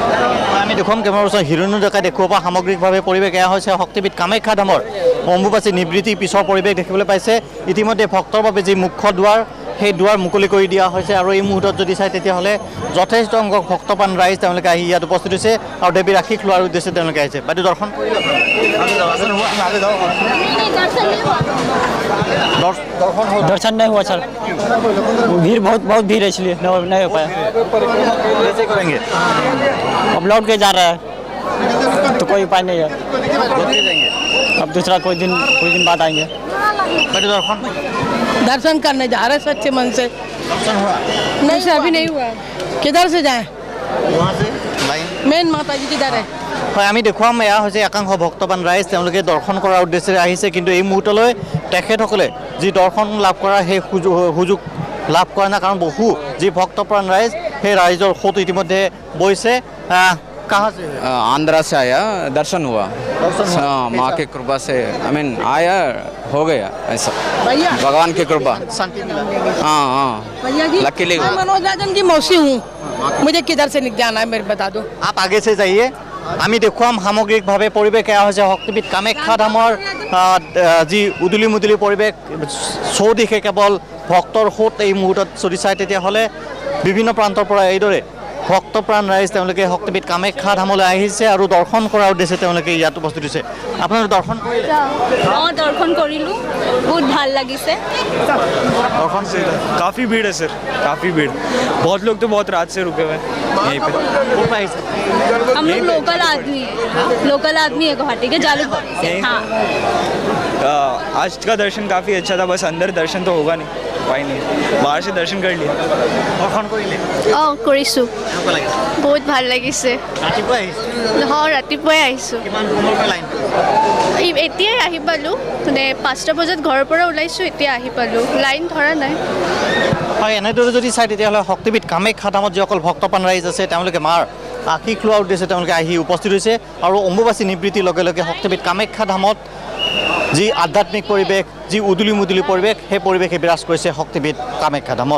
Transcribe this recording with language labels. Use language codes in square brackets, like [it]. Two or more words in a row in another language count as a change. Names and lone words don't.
[as] আমি দেখুৱাম [en] camera person [as] হিৰণ্য ডেকাই দেখুৱাব সামগ্ৰিকভাৱে পৰিৱেশ এয়া হৈছে শক্তিপীঠ কামাখ্যা ধামৰ অম্বুবাচী নিবৃত্তি পিছৰ পৰিৱেশ দেখিবলৈ পাইছে ইতিমধ্যে ভক্তৰ বাবে যি মুখ্য দুৱাৰ সেই দুৱাৰ মুকলি কৰি দিয়া হৈছে আৰু এই মুহূৰ্তত যদি চাই তেতিয়াহ'লে যথেষ্ট সংখ্যক ভক্তপ্ৰাণ ৰাইজ তেওঁলোকে আহি ইয়াত উপস্থিত হৈছে আৰু দেৱীৰ আশীষ লোৱাৰ উদ্দেশ্যে তেওঁলোকে আহিছে বাইদেউ দৰ্শন [hi] दर्शन नहीं हुआ सर भीड़ बहुत भीड़ है इसलिए नहीं हो पाया कैसे करेंगे अब लौट के जा रहा है तो कोई उपाय नहीं है अब दूसरा कोई दिन बाद आएंगे বাইদেউ দৰ্শন दर्शन करने जा रहे सच्चे मन से दर्शन हुआ नहीं से अभी नहीं हुआ किधर से जाएं वहाँ से लाइन मेन माता जी किधर है [as] হয় আমি দেখুৱাম এয়া হৈছে একাংশ ভক্তবান ৰাইজ তেওঁলোকে দৰ্শন কৰাৰ উদ্দেশ্যেৰে আহিছে কিন্তু এই মুহূৰ্তলৈ তেখেতসকলে যি দৰ্শন লাভ কৰা সেই সুযোগ লাভ কৰা নাই কাৰণ বহু যি ভক্তপ্ৰাণ ৰাইজ সেই ৰাইজৰ সোঁত ইতিমধ্যে বৈছে [hi] कहाँ से आंध्रा से आया दर्शन हुआ हाँ माँ की कृपा से [en] I mean [hi] आया हो गया ऐसा भैया भगवान की कृपा शांति मिला हाँ हाँ भैया जी लकीली मैं मनोज राजन की मौसी हूँ मुझे किधर से जाना है मेरे बता दो आप आगे से जाइए [as] আমি দেখুৱাম সামগ্ৰিকভাৱে পৰিৱেশ এয়া হৈছে শক্তিপীঠ কামাখ্যা ধামৰ যি উদুলি মুদুলি পৰিৱেশ চৌদিশে কেৱল ভক্তৰ সোঁত এই মুহূৰ্তত যদি চাই তেতিয়াহ'লে বিভিন্ন প্ৰান্তৰ পৰা এইদৰে ভক্তপ্ৰাণ ৰাইজ তেওঁলোকে শক্তিপীঠ কামাখ্যা ধামলৈ আহিছে আৰু দৰ্শন কৰাৰ উদ্দেশ্যে তেওঁলোকে ইয়াত উপস্থিত হৈছে আপোনালোকে দৰ্শন কৰিলে [hi] हाँ दर्शन करिलु बहुत [as] ভাল লাগিছে দৰ্শন [hi] काफ़ी भीड़ है सर काफ़ी भीड़ बहुत लोग तो बहुत रात से रुके हुए हैं यहीं पे [as] ক'ৰ পৰা আহিছে [hi] हम लोग लोकल आदमी है गुवाहाटी के जालूकबाड़ी से हाँ आज का दर्शन काफ़ी अच्छा था बस अंदर दर्शन तो होगा नहीं उपाय नहीं बाहर से दर्शन कर लिया [as] দৰ্শন কৰিলে অঁ কৰিছোঁ কেনেকুৱা লাগিছে বহুত ভাল লাগিছে ৰাতিপুৱাই আহিছে ৰাতিপুৱাই আহিছোঁ কিমান সময়ৰ পৰা লাইন এতিয়াই আহি পালোঁ মানে 5টা বজাত ঘৰৰ পৰা ওলাইছোঁ এতিয়া আহি পালোঁ লাইন ধৰা নাই হয় এনেদৰে যদি চাই তেতিয়াহ'লে শক্তিপীঠ কামাখ্যা ধামত যিসকল ভক্তপ্ৰাণ ৰাইজ আছে তেওঁলোকে মাৰ আশীষ লোৱাৰ উদ্দেশ্যে তেওঁলোকে আহি উপস্থিত হৈছে আৰু অম্বুবাচী নিবৃত্তিৰ লগে লগে শক্তিপীঠ কামাখ্যা ধামত যি আধ্যাত্মিক পৰিৱেশ যি উদুলি মুদুলি পৰিৱেশ সেই পৰিৱেশে বিৰাজ কৰিছে শক্তিপীঠ কামাখ্যা ধামত